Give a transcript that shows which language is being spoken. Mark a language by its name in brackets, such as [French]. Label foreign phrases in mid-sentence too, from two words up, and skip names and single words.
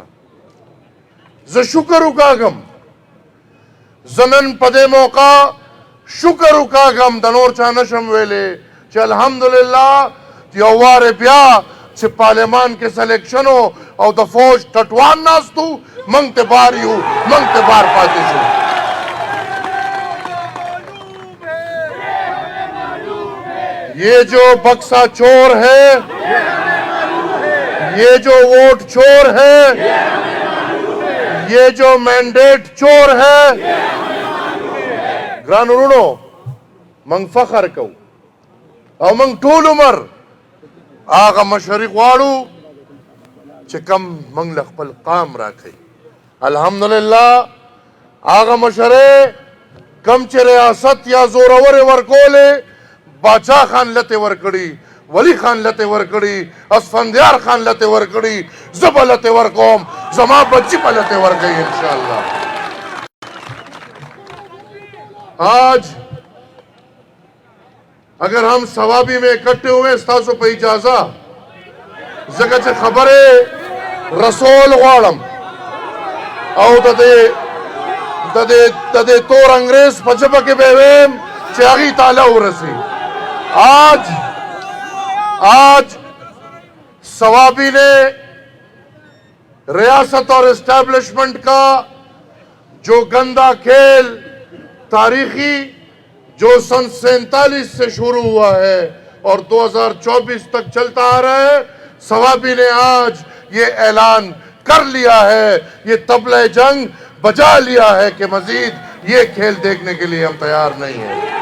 [Pashto] زه شکر وکاږم، زه نن په دې موقع شکر وکاږم، د نور چا نشم ویلی چې الحمدلله یو وارې بیا چې پارلمان کې سلیکشن او د فوج ټټوان ناست و، موږ ته بار یو، موږ ته بار پاتې شو. [Urdu] یہ جو بکسا چور ہے، یہ جو ووٹ چور ہے، یہ جو مینڈیٹ چور ہے، [Pashto] ګران ورونو موږ فخر کوو او موږ ټول عمر هغه مشري غواړو چې کم موږ له خپل قام راکوي. الحمدلله هغه مشرۍ کم چې ریاست یا زورورې ورکولې، باچا خان لته ورکړي، ولی خان لته ورکړي، اسفندیار خان لته ورکړي، زه به لته ورکوم، زما بچی به لته ورکوي انشاءالله. [Urdu] آج اگر ہم ثوابی میں اکٹھے ہوئے [Pashto] ستاسو پہ اجازہ ځکه چې خبرې رسول غواړم او د دې تور انګریز په ژبه کې به ویم چې هغې تاله ورسي. [Urdu] آج ثوابی نے ریاست اور اسٹیبلشمنٹ کا جو گندا کھیل تاریخی جو سن 47 سے شروع ہوا ہے اور 2024 تک چلتا آ رہا ہے، ثوابی نے آج یہ اعلان کر لیا ہے، یہ طبلہ جنگ بجا لیا ہے کہ مزید یہ کھیل دیکھنے کے لیے ہم تیار نہیں ہیں.